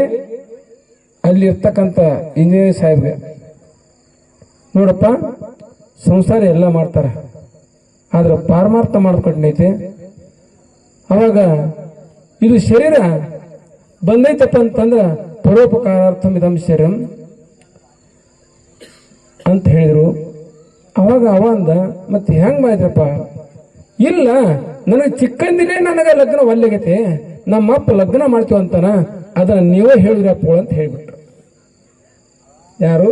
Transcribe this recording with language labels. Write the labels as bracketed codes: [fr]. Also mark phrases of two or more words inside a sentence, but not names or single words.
[kn] ಅಲ್ಲಿ ಇರ್ತಕ್ಕಂಥ ಇಂಜಿನಿಯರ್ ಸಾಹೇಬ್ಗೆ, ನೋಡಪ್ಪ ಸಂಸಾರ ಎಲ್ಲ ಮಾಡ್ತಾರ, ಆದ್ರೆ ಪಾರಮಾರ್ಥ ಮಾಡ್ಕೊಟ್ಟೈತೆ. ಅವಾಗ ಇದು ಶರೀರ ಬಂದೈತಪ್ಪ ಅಂತಂದ್ರ [sa] ಪರೋಪಕಾರಾರ್ಥಂ ಇದಂ ಶರೀರಂ [kn] ಅಂತ ಹೇಳಿದ್ರು. ಅವಾಗ ಅಂದ, ಮತ್ತೆ ಹೆಂಗ್ ಮಾಡಿದ್ರಪ್ಪ? ಇಲ್ಲ, ನನಗೆ ಚಿಕ್ಕಂದಿನೇ ನನಗೆ ಲಗ್ನ ಒಲ್ಲೆಗೈತೆ, ನಮ್ಮ ಅಪ್ಪ ಲಗ್ನ ಮಾಡ್ತೀವ ಅಂತಾನ, ಅದನ್ನ ನೀವೇ ಹೇಳಿದ್ರಪ್ಪ ಅಂತ ಹೇಳ್ಬಿಟ್ರು. ಯಾರು?